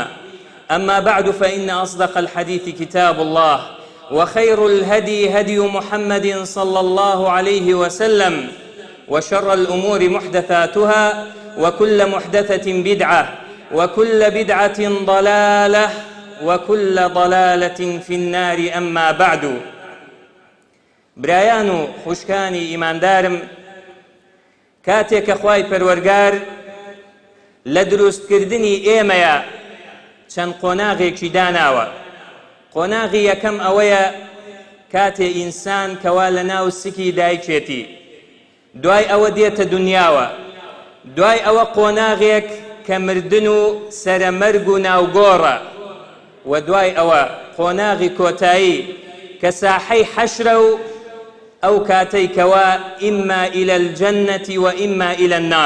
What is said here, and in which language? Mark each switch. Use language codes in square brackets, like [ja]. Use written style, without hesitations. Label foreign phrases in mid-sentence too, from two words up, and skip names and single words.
[ar] أما بعد فإن أصدق الحديث كتاب الله وخير الهدي هدي محمد صلى الله عليه وسلم وشر الأمور محدثاتها وكل محدثة بدعة وكل بدعة ضلالة وكل ضلالة في النار أما بعد [ckb] برایان و خوشکانی ئیماندارم کاتێک خوای پەروەرگار لە دروستکردنی ئێمەیە چەند قۆناغێکی داناوە. قۆناغی یەکەم ئەوەیە کاتێ ئینسان کەوا لە ناو سکی دایکێتی، دوای ئەوە دێتە دنیاوە، دوای ئەوە قۆناغێک کە مردن و سەرەمەرگ و ناوگۆڕە، و دوای ئەوە قۆناغی کۆتایی کە ساحەی حەشرە و ئەو کاتەی کەوا [ar] ئیمما ئیلە الجەنەتی و ئیمما ئیلە النار.